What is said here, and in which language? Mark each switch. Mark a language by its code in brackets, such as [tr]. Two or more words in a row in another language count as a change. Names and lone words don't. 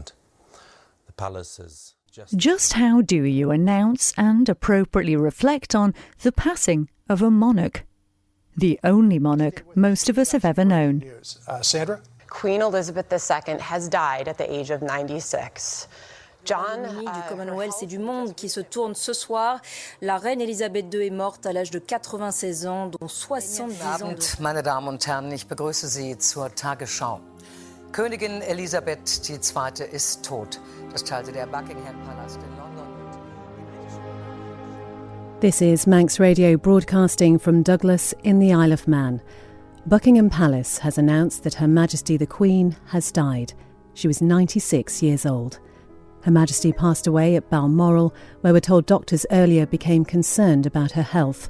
[en] The palace has Just how do you announce and appropriately reflect on the passing of a monarch? The only monarch most of us have ever known. Sandra? Queen Elizabeth II has died at the age of 96. John, [fr] du Commonwealth et du monde qui se tourne ce soir. La reine Elisabeth II est morte à l'âge de 96 ans, dont 70 ans de... [de] Meine Damen und Herren, ich begrüße Sie zur Tagesschau. Königin Elisabeth II. Ist tot. Das teilte der Buckingham Palast in London. [en] This is Manx Radio broadcasting from Douglas in the Isle of Man. Buckingham Palace has announced that Her Majesty the Queen has died. She was 96 years old. Her Majesty passed away at Balmoral, where we're told doctors earlier became concerned about her health.